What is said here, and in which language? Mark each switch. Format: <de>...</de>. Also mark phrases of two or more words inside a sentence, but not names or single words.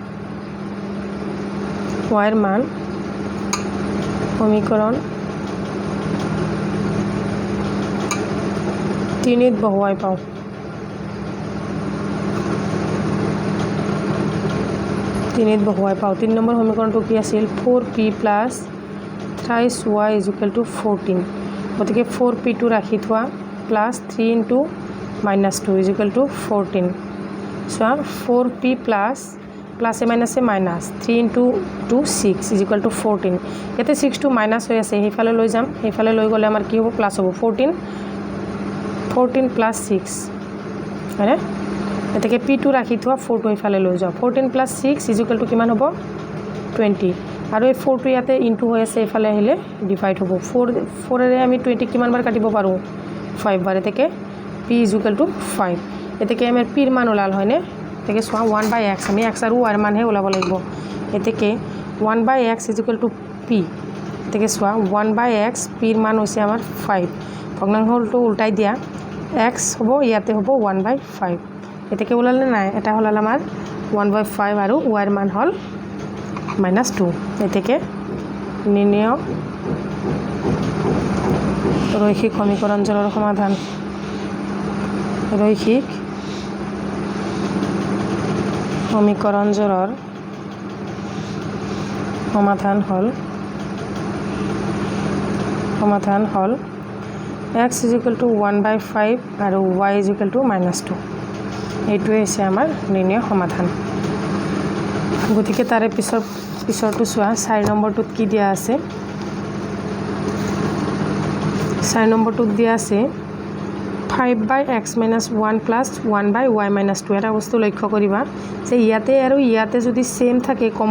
<as>y ৰ মান সমীকৰণ 3 বহুৱাই পাওঁ 3 বহুৱাই পাওঁ 3 নম্বৰ সমীকৰণটো কি আছিল 4p plus</as> <en>thrice y is equal to 14</en> <as>গতিকে 4p টো ৰাখি থোৱা</as> <en>plus 3 into minus 2 is equal to 14 so 4p plus plus a minus a minus 3 into 2 6 is equal to 14</en> <as>ইয়াতে 6 to minus হৈ আছে হেফালে লৈ যাম হেফালে লৈ গলে আমাৰ কি হ'ব প্লাস হ'ব 14 plus 6 হয়নে এতেকে p টো ৰাখি থোৱা 4 টো হেফালে লৈ যাও</as> <en>14 plus 6 is equal to</en> <as>কিমান হ'ব 20 আৰু এই 4 টো ইয়াতে ইনটু হৈ আছে হেফালে আহিলে ডিভাইড হ'ব 4 ৰে আমি 20 কিমান বাৰ কাটিব পাৰো 5 বাৰ এতেকে p</as> <en>is equal to 5</en> <as>এতেকে আমাৰ p ৰ মান ওলাল হয়নে এতেকে সোৱা 1/x আমি x আৰু y ৰ মান হে ওলাব লাগিব এতেকে</as> <en>1/x is equal to p</en> <as>এতেকে সোৱা 1/x p ৰ মান হৈছে আমাৰ 5 ভগ্নাংশটো উল্টাই দিয়া x হ'ব ইয়াতে হ'ব 1/5 এতেকে ওলালে নাই এটা হলাল আমাৰ 1/5 আৰু y ৰ মান হল -2 এতেকে নিৰ্ণয় রৈখিক সমীকরণজোৰৰ সমাধান রৈখিক সমীকরণজোৰৰ সমাধান হল</as> <en>x is equal to 1/5</en> <as>আৰু</as> <en>y is equal to -2</en> <as>এইটোৱে হৈছে আমাৰ নিৰ্ণয় সমাধান গতিকে তাৰে পিছৰটো চোৱা 4 নম্বৰটোত কি দিয়া আছে 4 নম্বৰটোত দিয়া আছে 5/x - 1 + 1/y - 2 এটা বস্তু লক্ষ্য কৰিবা যে ইয়াতে আৰু ইয়াতে যদি সেম থাকে কমন</as>